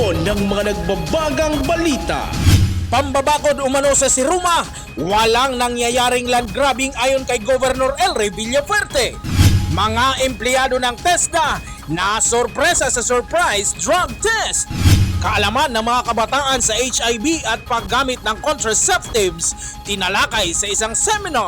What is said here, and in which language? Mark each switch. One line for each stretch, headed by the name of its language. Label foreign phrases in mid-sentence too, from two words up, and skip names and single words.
Filipino: ng mga nagbabagang balita. Pambabakod umano sa Siruma, walang nangyayaring
English: land grabbing
Filipino: ayon kay Governor El Rey Villafuerte. Mga empleyado ng TESDA na sorpresa sa
English: surprise drug test.
Filipino: Kaalaman ng mga kabataan sa HIV at paggamit ng contraceptives tinalakay sa isang seminar.